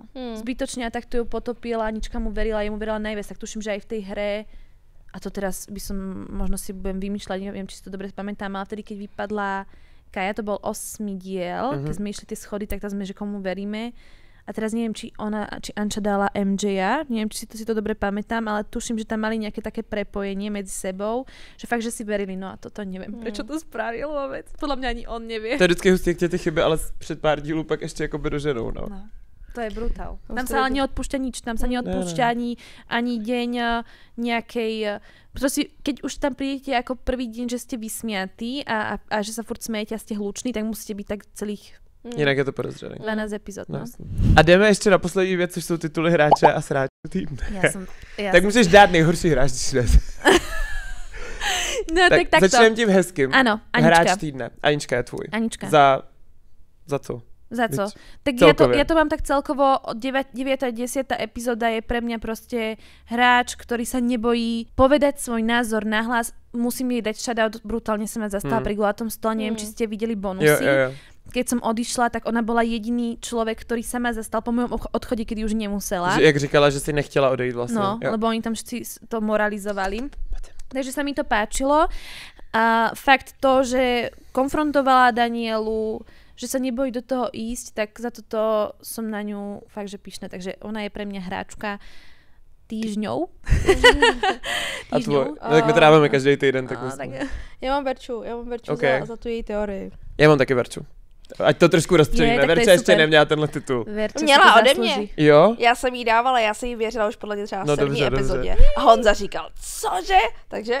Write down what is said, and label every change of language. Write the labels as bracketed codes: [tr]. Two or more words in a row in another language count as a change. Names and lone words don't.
[sk] Zbytočne a takto ju potopila, Anička mu verila, jemu verila najviac, tak tuším, že aj v tej hre, a to teraz by som, možno si budem vymýšľať, neviem, či si to dobre pamätám, ale vtedy, keď vypadla Kaja, to bol 8. diel, keď sme išli tie schody, tak tam sme, že komu veríme. A teraz neviem, či Anča dala MJ-a, neviem, či si to dobre pamätám, ale tuším, že tam mali nejaké také prepojenie medzi sebou, že fakt, že si verili, no a toto neviem, prečo to spravil vôbec. Podľa mňa ani on nevie. [cs] To je vždycky hustý, jak tie chyby, ale před pár dílů pak ještě jakoby doženou, no. To je brutál. [sk] Tam sa ale neodpúšťa nič, tam sa neodpúšťa ani deň nejakej... Proste, keď už tam prídete ako prvý deň, že ste vysmiatí a že sa furt smejete a ste hluční, tak musíte byť tak celých [cs] Jinak je to podezřelý. 12 epizod, no. A jdeme ještě na poslední věc, což jsou tituly hráče a sráče týdne. Tak můžeš dát nejhorší hráč dnes. No tak takto. Začneme tím hezkým. [sk] Áno, Anička. [cs] Hráč týdne. Anička je tvůj. Anička. Za co? Za co? [sk] Tak ja to mám tak celkovo, 9. a 10. epizóda je pre mňa proste hráč, ktorý sa nebojí povedať svoj názor nahlas. Musím jej dať shoutout, brutálne sa ma zastala pri guľatom stole, neviem, či ste videli bonusy. Jo. Keď som odišla, tak ona bola jediný človek, ktorý sa ma zastal po mojom odchode, kedy už nemusela. [cs] Jak říkala, že si nechtěla odejít vlastne. [sk] No, lebo oni tam všetci to moralizovali. Takže sa mi to páčilo. A fakt to, že konfrontovala Danielu, že sa nebojí do toho ísť, tak za toto som na ňu fakt, že pyšná. Takže ona je pre mňa hráčka týždňou. A tvoj? No, [cs] tak my to dáváme každý týden. Tak Já mám Verču okay. za tu její teorii. Já mám taky Verču. Ať to trošku rozstřelíme. Verča ještě neměla tenhle titul. Měla ode mě. Jo? Já jsem jí dávala, já jsem jí věřila už podle mě třeba v 7. epizodě. Dobře. A Honza říkal, cože? Takže...